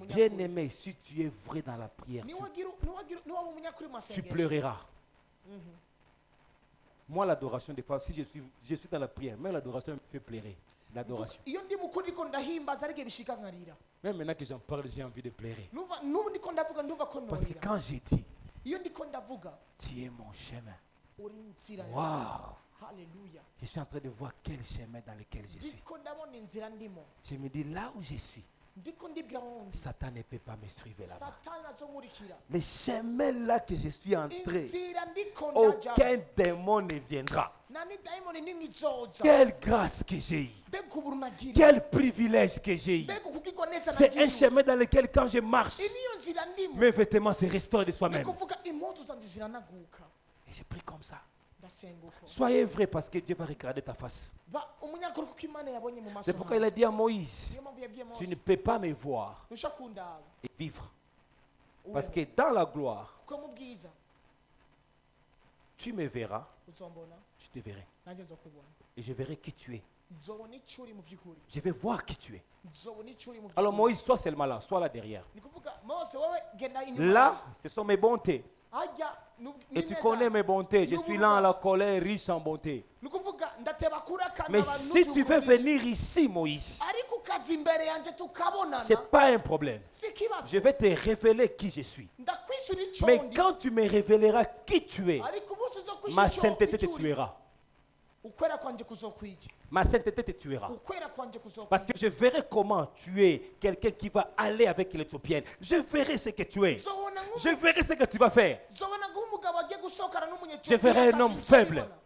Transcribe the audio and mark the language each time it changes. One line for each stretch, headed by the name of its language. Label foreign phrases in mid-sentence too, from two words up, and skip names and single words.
French: Bien
Rundi: umunyakuri.
French: aimé, si tu es vrai dans la prière,
Rundi: Ni waba umunyakuri mu
French: tu
Rundi: masengesho.
French: pleureras. Moi, l'adoration, des fois, si je suis dans la prière, même l'adoration me fait pleurer. L'adoration.
Rundi: Iyo ndi mukuri ndiko ndahimbaza ariko bishika nkarira.
French: Même maintenant que j'en parle, j'ai envie de pleurer.
Rundi: Nubu ndiko ndavuga nduva ko
French: Parce que
Rundi: norira.
French: quand j'ai dit,
Rundi: Iyo ndiko ndavuga
French: tu es mon chemin.
Rundi: uri inzira yawe.
French: Waouh!
Rundi: Haleluya.
French: Je suis en train de voir quel chemin dans lequel je suis.
Rundi: Ndiko ndabona inzira ndimo.
French: Je me dis, là où je suis,
Rundi: Ndiko ndibwira aho ndi.
French: Satan ne peut pas me suivre là-bas.
Rundi: Satani azonkurikira.
French: Le chemin là que je suis entré,
Rundi: Inzira ndiko ndaja.
French: aucun démon ne viendra.
Rundi: Nani daimoni nini izoza.
French: Quelle grâce que j'ai eue.
Rundi: Mbega uburu nagira.
French: Quel privilège que j'ai eu.
Rundi: Mbega ukugirwa neza
French: C'est un
Rundi: nagira.
French: chemin dans lequel quand je marche,
Rundi: Niyo nzira ndimo.
French: mes vêtements se restaurent de
Rundi: Ni
French: soi-même.
Rundi: kuvuga impuzu zanje ziranaguka.
French: Et je prie comme ça.
Rundi: Ndasenga uko.
French: Soyez vrai parce que Dieu va regarder ta face.
Rundi: Ba umunyakuri kuko Imana yabonye mu maso.
French: C'est pourquoi il a dit à Moïse,
Rundi: Niyo mpamvu yabwiye
French: tu ne
Rundi: Mose.
French: peux pas me voir
Rundi: Ntusha kundaba.
French: et vivre. Parce que dans la gloire,
Rundi: Kuko mu bwiza
French: tu me verras,
Rundi: uzombona
French: je te verrai.
Rundi: nanjye nzokubona.
French: Et je verrai qui tu es.
Rundi: Nzobona icyo uri mu by'ukuri.
French: Je vais voir qui tu es.
Rundi: Nzobona icyo uri mu
French: Alors
Rundi: by'ukuri.
French: Moïse, sois seulement là, sois là derrière.
Rundi: Ni kuvuga Mose wowe genda inyuma.
French: Là, ce sont mes bontés.
Rundi: Ajya
French: Et tu connais mes bontés. Je suis lent à la colère, riche en bonté.
Rundi: Ni kuvuga ndateba kurakana
French: Mais si tu veux venir ici, Moïse,
Rundi: ariko ukaza imbere yanjye tukabonana.
French: c'est pas un problème.
Rundi: Si kibazo.
French: Je vais te révéler qui je suis.
Rundi: Ndakwishura icyo
French: Mais
Rundi: ndi.
French: quand tu me révéleras qui tu es,
Rundi: Ariko umunsi uzokwishura
French: ma
Rundi: icyo
French: sainteté te
Rundi: uri.
French: tuera. Ma sainteté te tuera. Parce que je verrai comment tu es quelqu'un qui va aller avec l'Éthiopienne. Je verrai ce que tu es. Je verrai ce que tu vas faire. Je verrai un homme faible.